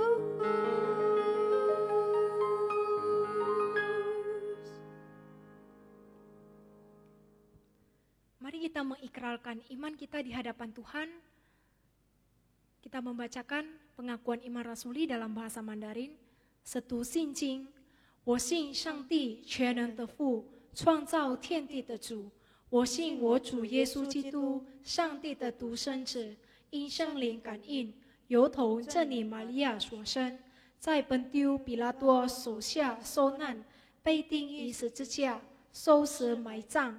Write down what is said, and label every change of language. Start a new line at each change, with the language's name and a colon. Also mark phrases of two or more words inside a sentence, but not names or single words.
Indonesian: Mari kita mengikrarkan iman kita di hadapan Tuhan. Kita membacakan pengakuan iman rasuli dalam bahasa Mandarin.
Chinese: 使徒信经，我信上帝全能的父，创造天地的主。我信我主耶稣基督，上帝的独生子，因圣灵感应，由头真理玛利亚所生，在本丢比拉多手下受难，被钉于十字架，受死埋葬。